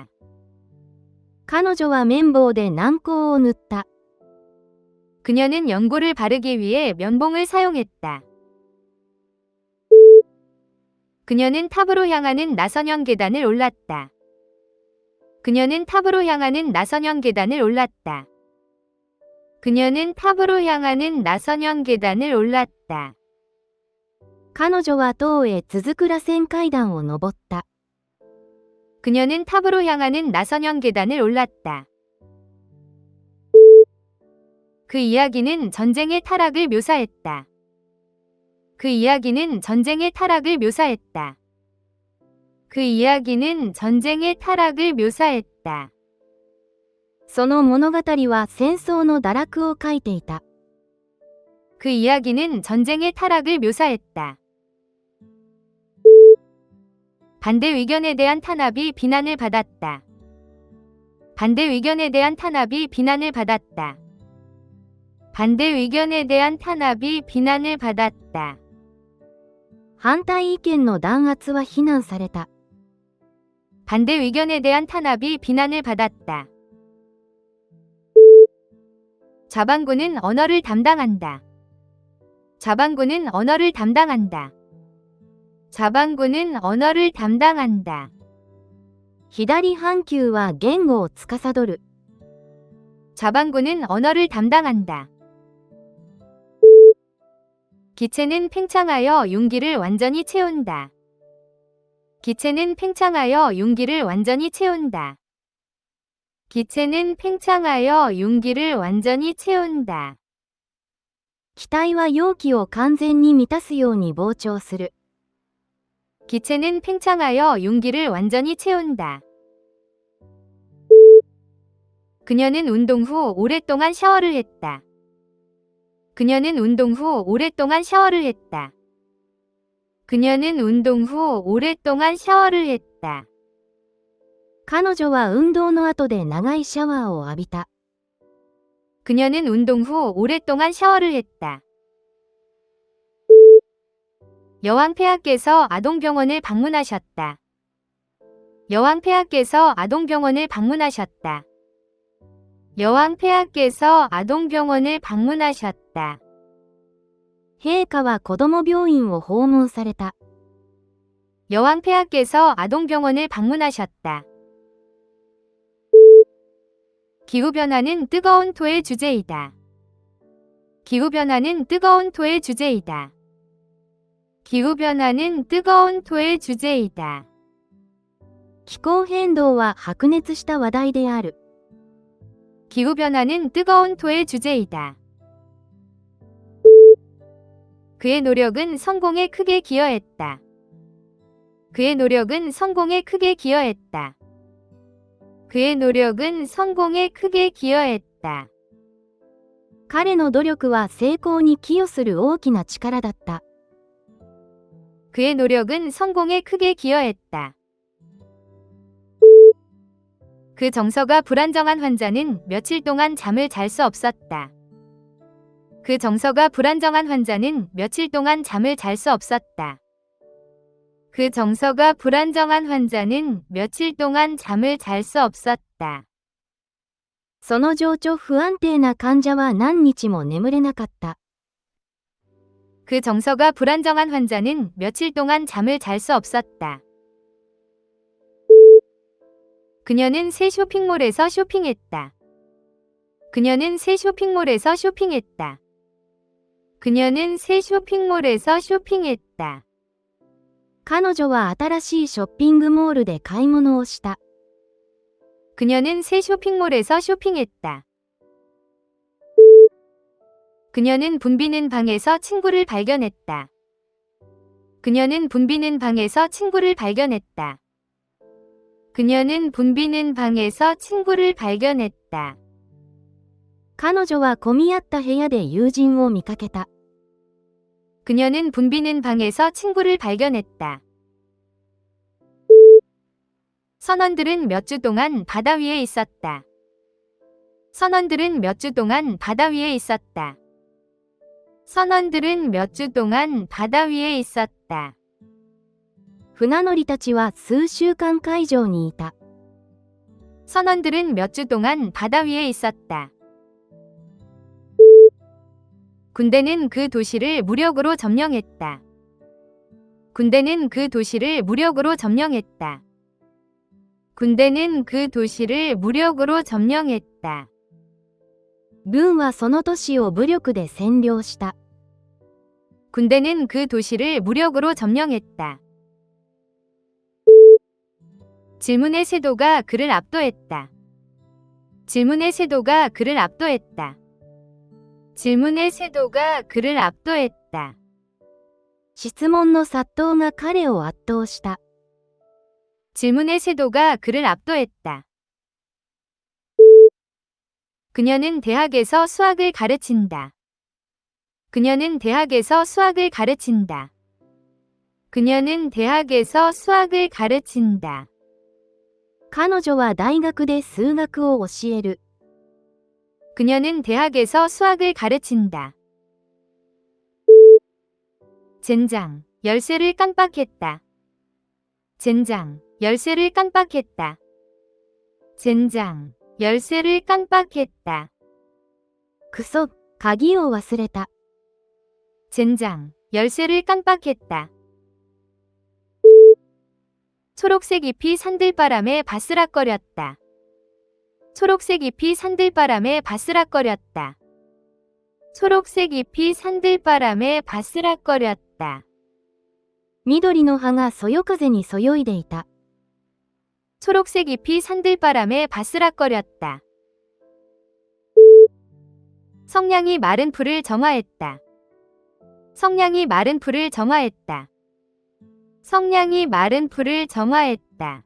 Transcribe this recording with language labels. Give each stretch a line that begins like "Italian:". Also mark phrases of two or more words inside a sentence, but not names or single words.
Japanese: 彼女は綿棒で軟膏を塗った。
Korean: 그녀는 연고를 바르기 위해 면봉을 사용했다. 그녀는 탑으로 향하는 나선형 계단을 올랐다. 그녀는 탑으로 향하는 나선형 계단을 올랐다. 그녀는 탑으로 향하는 나선형 계단을 올랐다.
Japanese: 彼女は塔へ続く螺旋階段を登った。
Korean: 그녀는 탑으로 향하는 나선형 계단을 올랐다. 그 이야기는 전쟁의 타락을 묘사했다. 그 이야기는 전쟁의 타락을 묘사했다. 그 이야기는 전쟁의 타락을 묘사했다.
Japanese: その物語は戦争の堕落を書いていた。
Korean: 그 이야기는 전쟁의 타락을 묘사했다. 반대 의견에 대한 탄압이 비난을 받았다. 반대 의견에 대한 탄압이 비난을 받았다. 반대 의견에 대한 탄압이 비난을 받았다.
Japanese: 反対意見の弾圧は非難された。
Korean: 반대 의견에 대한 탄압이 비난을 받았다. 자반구는 언어를 담당한다. 자반구는 언어를 담당한다. 자반구는 언어를 담당한다.
Japanese: 左半球は言語を司る。
Korean: 자반구는 언어를 담당한다. 기체는 팽창하여 용기를 완전히 채운다. 기체는 팽창하여 용기를 완전히 채운다. 기체는 팽창하여 용기를 완전히 채운다.
Japanese: 気体は容器を完全に満たすように膨張する。
Korean: 기체는 팽창하여 용기를 완전히 채운다. 그녀는 운동 후 오랫동안 샤워를 했다. 그녀는 운동 후 오랫동안 샤워를 했다. 그녀는 운동 후 오랫동안 샤워를 했다.
Japanese: 彼女は運動の後で長いシャワーを浴びた。
Korean: 그녀는 운동 후 오랫동안 샤워를 했다. 여왕 폐하께서 아동병원을 방문하셨다. 여왕 폐하께서 아동병원을 방문하셨다. 여왕 폐하께서 아동병원을 방문하셨다.
Japanese: 陛下は子供病院を訪問された。
Korean: 여왕 폐하께서 아동병원을 방문하셨다. 기후변화는 뜨거운 토의 주제이다. 기후변화는 뜨거운 토의 주제이다. 기후변화는 뜨거운 토의 주제이다.
Japanese: 気候変動は白熱した話題である。
Korean: 기후변화는 뜨거운 토의 주제이다. 그의 노력은 성공에 크게 기여했다. 그의 노력은 성공에 크게 기여했다. 그의 노력은 성공에 크게 기여했다.
Japanese: 彼の努力は成功に寄与する大きな力だった。
Korean: 그의 노력은 성공에 크게 기여했다. 그 정서가 불안정한 환자는 며칠 동안 잠을 잘 수 없었다. 그 정서가 불안정한 환자는 며칠 동안 잠을 잘 수 없었다. 그 정서가 불안정한 환자는 며칠 동안 잠을 잘 수 없었다.
Japanese: その情緒不安定な患者は何日も眠れなかった。
Korean: 그 정서가 불안정한 환자는 며칠 동안 잠을 잘 수 없었다. 그녀는 새 쇼핑몰에서 쇼핑했다. 그녀는 새 쇼핑몰에서 쇼핑했다. 그녀는 새 쇼핑몰에서 쇼핑했다.
Japanese: 彼女は新しいショッピングモールで買い物をした。
Korean: 그녀는 새 쇼핑몰에서 쇼핑했다. 그녀는 붐비는 방에서 친구를 발견했다. 그녀는 붐비는 방에서 친구를 발견했다. 그녀는 붐비는 방에서 친구를 발견했다.
Japanese: 彼女は混み合った部屋で友人を見かけた。
Korean: 그녀는 붐비는 방에서 친구를 발견했다. 선원들은 몇 주 동안 바다 위에 있었다. 선원들은 몇 주 동안 바다 위에 있었다. 선원들은 몇 주 동안 바다 위에 있었다.
Japanese: 船乗りたちは数週間海上にいた。
Korean: 선원들은 몇 주 동안 바다 위에 있었다. 군대는 그 도시를 무력으로 점령했다. 군대는 그 도시를 무력으로 점령했다. 군대는 그 도시를 무력으로 점령했다.
Japanese: 軍はその都市を武力で占領した。
Korean: 군대는 그 도시를 무력으로 점령했다. 질문의 세도가 그를 압도했다. 질문의 세도가 그를 압도했다. 질문의 세도가 그를 압도했다.
Japanese: 質問の殺到が彼を圧倒した。
Korean: 질문의 세도가 그를 압도했다. 그녀는 대학에서 수학을 가르친다. 그녀는 대학에서 수학을 가르친다. 그녀는 대학에서 수학을 가르친다.
Japanese: 彼女は大学で数学を教える。
Korean: 그녀는 대학에서 수학을 가르친다. 젠장, 열쇠를 깜빡했다. 젠장, 열쇠를 깜빡했다. 젠장, 열쇠를 깜빡했다.
Japanese: くそ、鍵を忘れた。
Korean: 젠장, 열쇠를 깜빡했다. 초록색 잎이 산들바람에 바스락거렸다. 초록색 잎이 산들바람에 바스락거렸다. 초록색 잎이 산들바람에 바스락거렸다.
Japanese: 緑の葉がそよ風にそよいでいた。
Korean: 초록색 잎이 산들바람에 바스락거렸다. 성냥이 마른 풀을 정화했다. 성냥이 마른 풀을 정화했다. 성냥이 마른 풀을 정화했다.